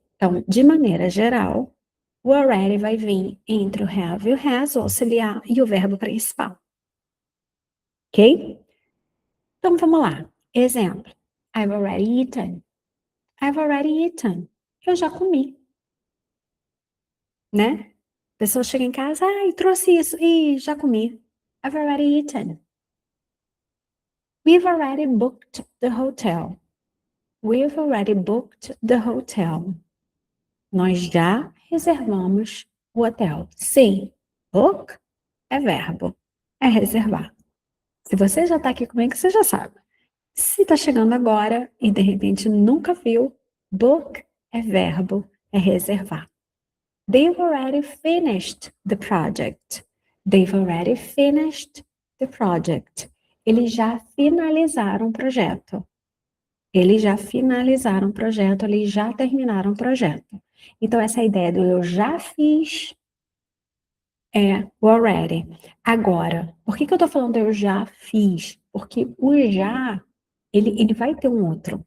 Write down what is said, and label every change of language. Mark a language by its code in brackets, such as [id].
[pt] Então, de maneira geral, o already vai vir entre o have e o has, o auxiliar, e o verbo principal, ok? Então, vamos lá. Exemplo. [en] I've already eaten. I've already eaten. [pt] Eu já comi, né? A pessoa chega em casa, ai, trouxe isso. Ih, já comi. [en] I've already eaten. We've already booked the hotel. We've already booked the hotel. [pt] Nós já reservamos o hotel. Sim. Book é verbo. É reservar. Se você já está aqui comigo, você já sabe. Se está chegando agora e de repente nunca viu, book é verbo, é reservar. [en] They've already finished the project. They've already finished the project. [pt] Eles já finalizaram o projeto. Eles já finalizaram o projeto, eles já terminaram o projeto. Então, essa ideia do eu já fiz é o already. Agora, por que eu estou falando eu já fiz? Porque o já, ele vai ter um outro.